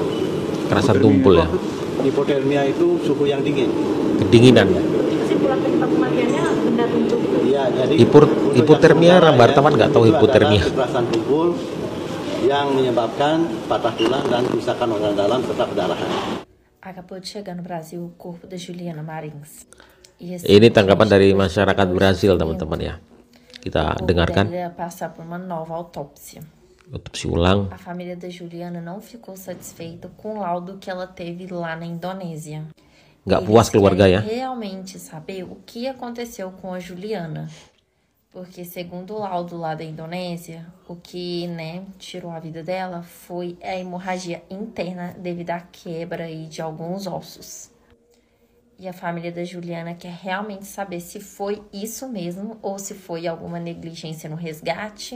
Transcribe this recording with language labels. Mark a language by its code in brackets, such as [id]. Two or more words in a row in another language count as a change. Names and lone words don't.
[id] Kekerasan tumpul ya. Hipotermia itu suhu yang dingin. Kedinginan ya. Kematiannya benda tumpul. Iya, jadi hipotermia, wartawan nggak tahu hipotermia. Kekerasan tumpul yang menyebabkan patah tulang dan kerusakan organ dalam serta perdarahan. [pt] Acabou de chegar no Brasil o corpo da Juliana Marins. [id] Ini tanggapan dari masyarakat Brasil, teman-teman ya. Kita dengarkan. [pt] Passar por uma nova autópsia. [id] Otopsi ulang. [pt] A família da Juliana não ficou satisfeita com o laudo que ela teve lá na Indonésia. [id] Nggak puas keluarga ya. [pt] Realmente saber o que aconteceu com a Juliana. Porque segundo o laudo lá da Indonésia, o que, tirou a vida dela foi a hemorragia interna devido à quebra aí de alguns ossos. E a família da Juliana quer realmente saber se foi isso mesmo ou se foi alguma negligência no resgate.